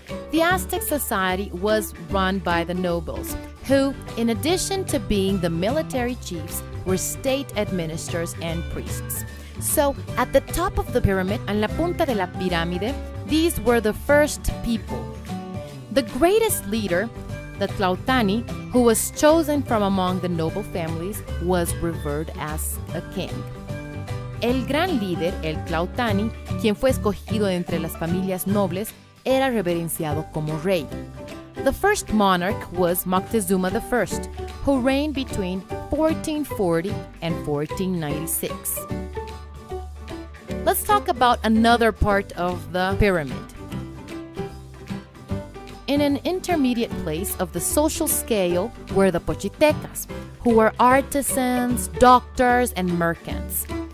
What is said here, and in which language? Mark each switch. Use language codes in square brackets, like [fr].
[en] The Aztec society was run by the nobles, who, in addition to being the military chiefs, were state administrators and priests. So, at the top of the pyramid, [es] en la punta de la pirámide, [en] these were the first people. The greatest leader, the Tlautani, who was chosen from among the noble families, was revered as a king. [es] El gran líder, el Tlautani, quien fue escogido entre las familias nobles, era reverenciado como rey. [en] The first monarch was Moctezuma I, who reigned between 1440 and 1496. Let's talk about another part of the pyramid. In an intermediate place of the social scale were the Pochitecas, who were artisans, doctors, and merchants.